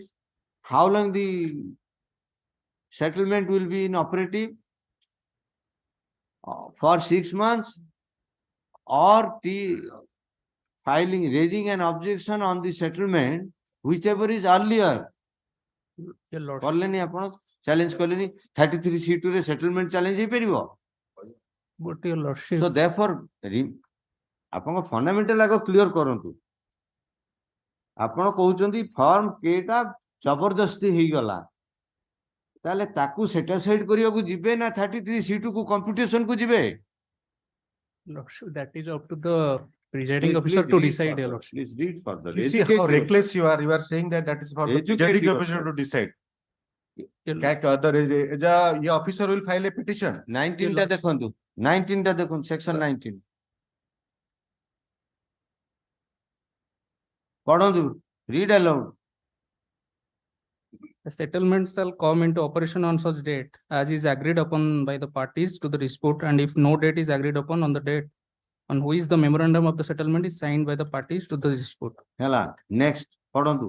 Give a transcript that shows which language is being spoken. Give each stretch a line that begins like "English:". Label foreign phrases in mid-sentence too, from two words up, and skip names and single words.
English: How long the settlement will be in operative? For 6 months? Or raising an objection on the settlement, whichever is earlier. Your Lordship.
Odia: କଲେନି ଆପଣ challenge କଲେନି 33C2 ରେ
English: settlement challenge
Odia: ହେଇପାରିବ?
English: But Your Lordship. So therefore
Odia: ଆପଣଙ୍କ fundamental ଆଗ clear କରନ୍ତୁ। ଆପଣ କହୁଛନ୍ତି form K ଟା ଜବରଦସ୍ତି ହେଇଗଲା। ତାହେଲେ ତାକୁ
English: set aside
Odia: କରିବାକୁ ଯିବେ ନା 33C2 କୁ computation କୁ ଯିବେ?
English: Lordship, that is up to the presiding officer to decide, Your Lordship. Please read further. You see how reckless you are. You are saying that is for the presiding officer to decide. The officer will file a petition.
Odia: 19 ଟା ଦେଖନ୍ତୁ section 19 ପଢନ୍ତୁ,
English: read aloud. The settlement shall come into operation on such date as is agreed upon by the parties to the dispute, and if no date is agreed upon on the date on which the memorandum of the settlement is signed by the parties to the dispute.
Odia: ହେଲା next ପଢନ୍ତୁ।